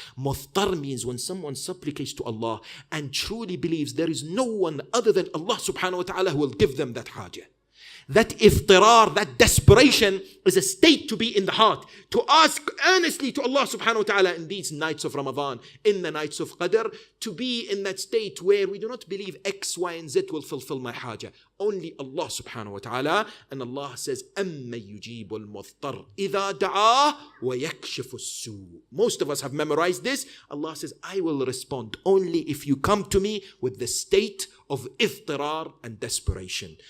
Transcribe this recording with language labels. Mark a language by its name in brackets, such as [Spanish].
[English] Muضطر means when someone supplicates to Allah and truly believes there is no one other than Allah subhanahu wa ta'ala who will give them that hajah. That iftirar, that desperation is a state to be in the heart, to ask earnestly to Allah subhanahu wa ta'ala in these nights of Ramadan, in the nights of Qadr, to be in that state where we do not believe X, Y, and Z will fulfill my hajah. Only Allah subhanahu wa ta'ala. [Arabic] And Allah says, أَمَّا يُجِيبُ الْمُضْطَرَّ إِذَا دَعَاهُ وَيَكْشِفُ السُّوءَ. [English] Most of us have memorized this. Allah says, I will respond only if you come to me with the state of iftirar and desperation.